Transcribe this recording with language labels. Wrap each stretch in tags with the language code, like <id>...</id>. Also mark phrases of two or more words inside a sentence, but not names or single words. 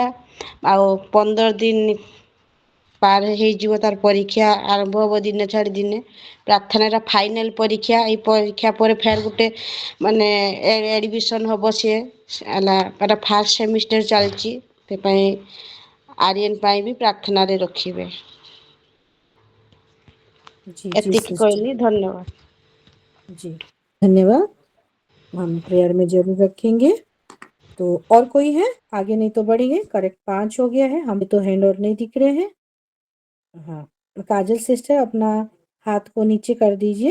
<or>ଆଉ 15 ଦିନ ପାର ହେଇଯିବ ତାର ପରୀକ୍ଷା ଆରମ୍ଭ ହେବ ଦିନେ ଛାଡ଼ି ଦିନେ। ପ୍ରାର୍ଥନାର ଫାଇନାଲ ପରୀକ୍ଷା, ଏଇ ପରୀକ୍ଷା ପରେ ଫେର ଗୋଟେ ମାନେ ଆଡ଼ମିସନ୍ ହେବ। ସିଏ ହେଲା ତାର ଫାର୍ଷ୍ଟ ସେମିଷ୍ଟର ଚାଲିଛି, ସେଥିପାଇଁ ଆର୍ୟନ ପାଇଁ ବି ପ୍ରାର୍ଥନାରେ ରଖିବେ।</or> <hi>जी जी</hi> <or>ଏତିକି</or> <hi>सिस्टर,</hi> <or>କହିଲି, धन्यवाद।</or> <hi>जी धन्यवाद। हम प्रेयर में जरूर रखेंगे। तो और कोई है? आगे नहीं तो बढ़ेंगे। करेक्ट 5 हो गया है, हमें तो हैंड और नहीं दिख रहे हैं। हाँ, काजल सिस्टर अपना हाथ को नीचे कर दीजिए।</hi>